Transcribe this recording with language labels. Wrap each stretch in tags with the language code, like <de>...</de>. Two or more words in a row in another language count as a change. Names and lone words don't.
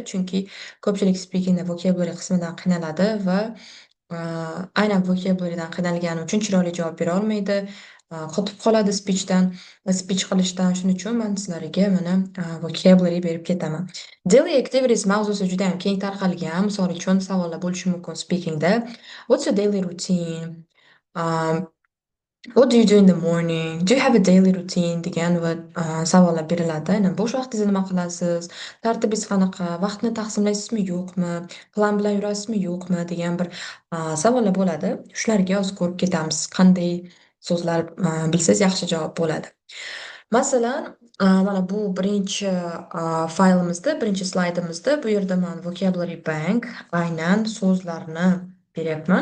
<uz>Chunki ko'pchilik speakingda vocabulary qismidan qiynaladi va aynan vocabularydan qiynalgani uchun chiroyli javob bera olmaydi. Qotib qoladi speech qilishdan. Shuning uchun men sizlarga mana vocabulary berib ketaman.</uz> <en>Daily activities</en> <uz>mavzusi juda ham keng tarqalgan. Misol uchun savollar bo'lishi mumkin speakingda.</uz> <en>What's your daily routine? Um, What do you do in the morning? Do you have a daily routine?</en> <uz>degan va savollar beriladi. Aynan bo'sh vaqtingizda nima qilasiz? Tartibingiz qanaqa? Vaqtni taqsimlaysizmi, yo'qmi? Plan bilan yurasizmi, yo'qmi? degan bir savollar bo'ladi. Shularga hozir ko'rib ketamiz. Qanday so'zlar bilsangiz yaxshi javob bo'ladi. Masalan, mana bu birinchi faylimizda, birinchi slaydimizda bu yerda men</uz> <en>vocabulary bank</en> <uz>aynan so'zlarni beryapman.</uz>